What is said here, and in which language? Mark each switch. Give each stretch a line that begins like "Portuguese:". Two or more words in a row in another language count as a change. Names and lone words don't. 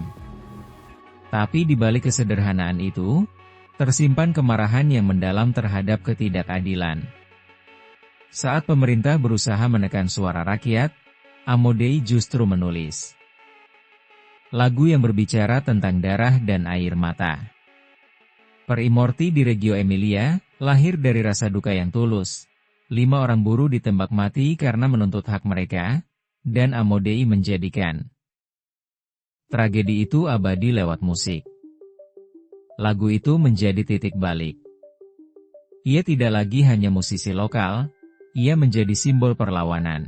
Indonesian: Tapi di balik kesederhanaan itu, tersimpan kemarahan yang mendalam terhadap ketidakadilan. Saat pemerintah berusaha menekan suara rakyat, Amodei justru menulis lagu yang berbicara tentang darah dan air mata.
Italian: Per i morti di Reggio Emilia,
Indonesian: lahir dari rasa duka yang tulus. 5 orang buruh ditembak mati karena menuntut hak mereka, dan Amodei menjadikan tragedi itu abadi lewat musik. Lagu itu menjadi titik balik. Ia tidak lagi hanya musisi lokal, ia menjadi simbol perlawanan.